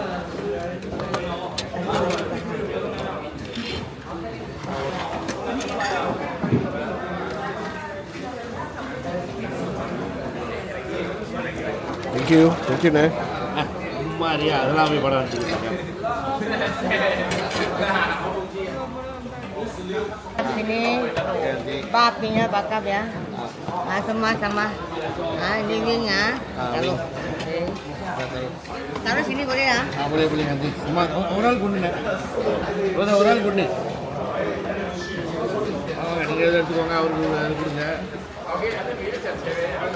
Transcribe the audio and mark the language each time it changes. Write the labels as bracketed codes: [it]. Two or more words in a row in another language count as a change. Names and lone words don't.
[en] Thank you, [ms] Nek. [ta] சும்மா அறியா அதெல்லாம் போய் படம் எடுத்துக்கிட்டாங்க [ms] Sini bab ni ya, bakap ya. Sama-sama. Dinding ya. Kalau taruh sini boleh ya? boleh boleh nanti cuma orang kuning nek orang kuning [ta] நீங்க எடுத்துக்கோங்க அவருக்கு கொடுங்க